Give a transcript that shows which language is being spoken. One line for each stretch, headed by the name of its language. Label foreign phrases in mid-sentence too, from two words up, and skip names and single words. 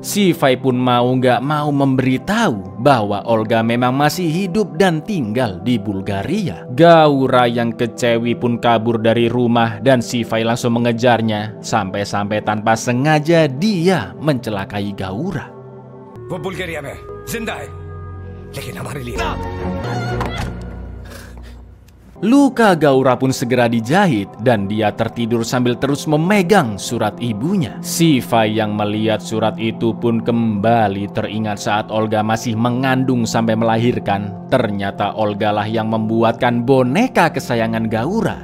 Indonesian: Sifai pun mau nggak mau memberitahu bahwa Olga memang masih hidup dan tinggal di Bulgaria. Gaura yang kecewi pun kabur dari rumah dan Sifai langsung mengejarnya. Sampai-sampai tanpa sengaja dia mencelakai Gaura.
Hindi: वो बुल्गारिया में जिंदा है, लेकिन हमारे लिए
Indonesian: Luka Gaura pun segera dijahit dan dia tertidur sambil terus memegang surat ibunya. Sifai yang melihat surat itu pun kembali teringat saat Olga masih mengandung sampai melahirkan. Ternyata Olga lah yang membuatkan boneka kesayangan Gaura.